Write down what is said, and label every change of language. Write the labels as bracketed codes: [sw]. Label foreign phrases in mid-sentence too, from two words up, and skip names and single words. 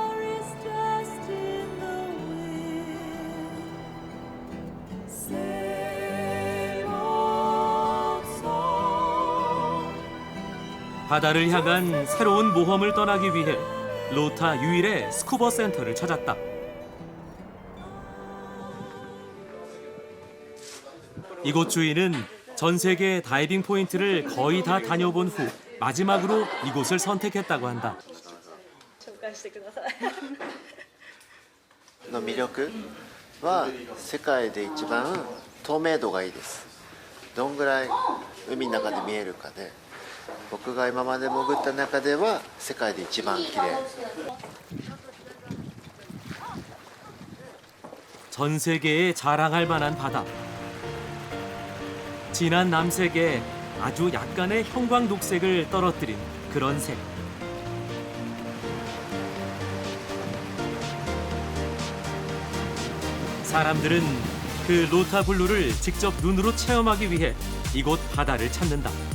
[ko] 바다를 향한 새로운 모험을 떠나기 위해 로타 유일의 스쿠버 센터를 찾았다. 이곳 주인은 전 세계 다이빙 포인트를 거의 다 다녀본 후 마지막으로 이곳을 선택했다고 한다. [ja] の魅力は世界で一番透明度がいいです。どんぐらい海の中で見えるかで。 僕が今まで潜った中では世界で一番綺麗。 [ko] 전 세계에 자랑할 만한 바다. 진한 남색에 아주 약간의 형광 녹색을 떨어뜨린 그런 색. 사람들은 그 로타 블루를 직접 눈으로 체험하기 위해 이곳 바다를 찾는다.